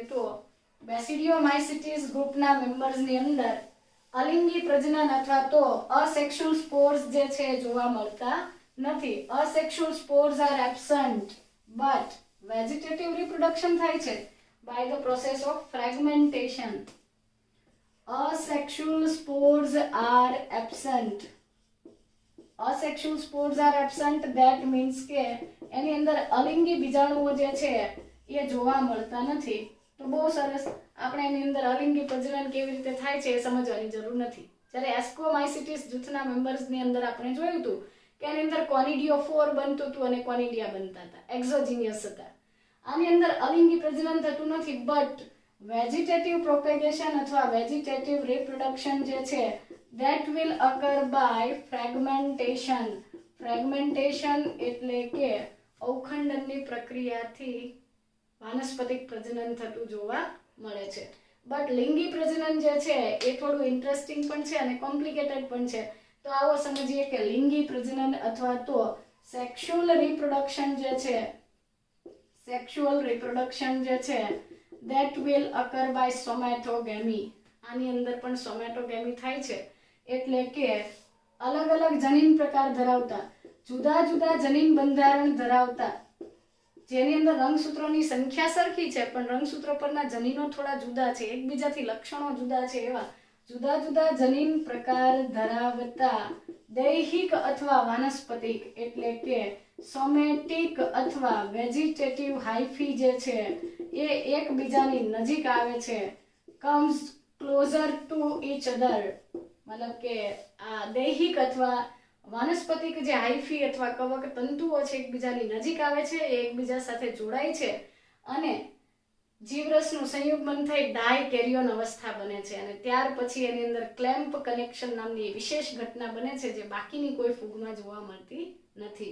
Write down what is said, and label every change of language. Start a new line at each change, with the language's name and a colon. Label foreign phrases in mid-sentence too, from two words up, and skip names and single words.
Gujarati: તો બેસિડિયોમાઇસિટીસ ગ્રુપના મેમ્બર્સની અંદર અલિંગી પ્રજનન અથવા તો
English: asexual spores
Gujarati: જે છે જોવા મળતા નથી.
English: asexual spores are absent but vegetative reproduction
Gujarati: થાય છે
English: by the process of fragmentation. Asexual spores are absent. Asexual spores are absent. That means
Gujarati: કે એની અંદર અલિંગી બીજાણુઓ જે છે એ જોવા મળતા નથી. તો બહુ સરસ. આપણે એની અંદર અલિંગી પ્રજનન કેવી રીતે થાય છે એ સમજવાની જરૂર નથી. જ્યારે એસ્કોમાઇસિટીસ જૂથના મેમ્બર્સની અંદર આપણે જોયું હતું કે એની અંદર કોનિડિયોફોર બનતું હતું અને કોનિડિયા બનતા હતા, એક્ઝોજીનિયસ હતા. આની અંદર અલિંગી પ્રજનન થતું નથી,
English: but vegetative propagation
Gujarati: અથવા
English: vegetative reproduction
Gujarati: જે છે
English: that will occur by fragmentation.
Gujarati: ફ્રેગમેન્ટેશન એટલે કે અવખંડનની પ્રક્રિયાથી વાનસ્પતિક પ્રજનન થતું જોવા મળે છે. બટ લિંગી પ્રજનન જે છે એ થોડું ઇન્ટરેસ્ટિંગ પણ છે અને કોમ્પ્લિકેટેડ પણ છે. તો આવો સમજીએ કે લિંગી પ્રજનન અથવા તો
English: sexual reproduction
Gujarati: જે છે
English: that will occur by somatogamy.
Gujarati: આની અંદર પણ સોમેટોગેમી થાય છે એટલે કે અલગ અલગ જનીન પ્રકાર ધરાવતા, જુદા જુદા જનીન બંધારણ ધરાવતા, જેની અંદર રંગસૂત્રોની સંખ્યા સરખી છે પણ રંગસૂત્રો પરના જનીનો થોડા જુદા છે, એકબીજાથી લક્ષણો જુદા છે, એવા જુદા જુદા જનીન પ્રકાર ધરાવતા દૈહિક અથવા વાનસ્પતિક એટલે કે સોમેટિક અથવા
English: vegetative hyphae
Gujarati: જે છે એ એકબીજાની નજીક આવે છે.
English: comes closer to each other.
Gujarati: મતલબ કે આ દૈહિક અથવા વાનસ્પતિક જે હાઇફી અથવા કવક તંતુઓ છે એકબીજાની નજીક આવે છે, એ એકબીજા સાથે જોડાય છે અને જીવરસનું સંયુગ્મન થઈ ડાયકેરિયોન અવસ્થા બને છે અને ત્યાર પછી એની અંદર
English: clamp connection
Gujarati: નામની વિશેષ ઘટના બને છે જે બાકીની કોઈ ફૂગમાં જોવા મળતી નથી.